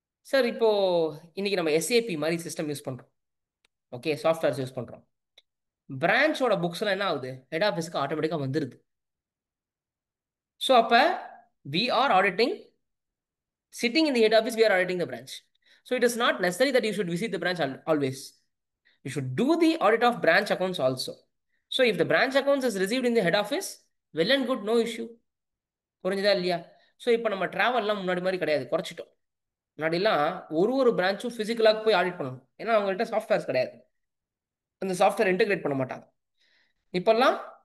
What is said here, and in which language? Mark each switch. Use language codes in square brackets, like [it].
[ta] Sir இப்போ இன்னைக்கு நம்ம எஸ்ஏபி மாதிரி சிஸ்டம் யூஸ் பண்ணுறோம், ஓகே, சாஃப்ட்வேர்ஸ் யூஸ் பண்ணுறோம். பிரான்ச்சோட புக்ஸ்லாம் என்ன ஆகுது? ஹெட் ஆஃபீஸுக்கு ஆட்டோமேட்டிக்காக வந்துடுது. [en] So அப்போ we are auditing, sitting in the head office, we are auditing the branch. So it is not necessary that you should visit the branch always. You should do the audit of branch accounts also. So if the branch accounts is received in the head office, well and good, no issue. [ta] புரிஞ்சுதா இல்லையா? So இப்போ நம்ம ட்ராவல்லாம் முன்னாடி மாதிரி கிடையாது, குறைச்சிட்டோம். முன்னாடிலாம் ஒரு பிரான்ச்சும் ஃபிசிக்கலாக போய் ஆடிட் பண்ணணும், ஏன்னா அவங்கள்ட்ட சாஃப்ட்வேர்ஸ் கிடையாது, அந்த சாஃப்ட்வேர் இன்டெகிரேட் பண்ண மாட்டாங்க. இப்போல்லாம்